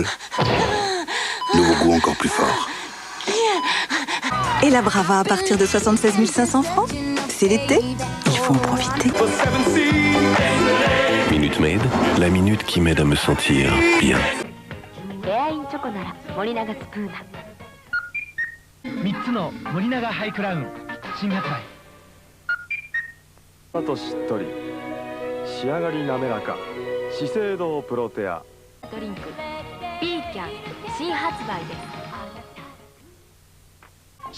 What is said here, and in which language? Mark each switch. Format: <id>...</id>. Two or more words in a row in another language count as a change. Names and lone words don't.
<fr>Nouveau goût encore plus fort. Et la Brava à partir de 76 500 francs. C'est l'été, il faut en profiter. Minute Maid, la minute qui m'aide à me sentir bien.</fr> <ja>3 つの森永ハイクラウン新発売。あとしっとり仕上がり滑らか資生堂プロテアドリンク B キャン新発売です。</ja>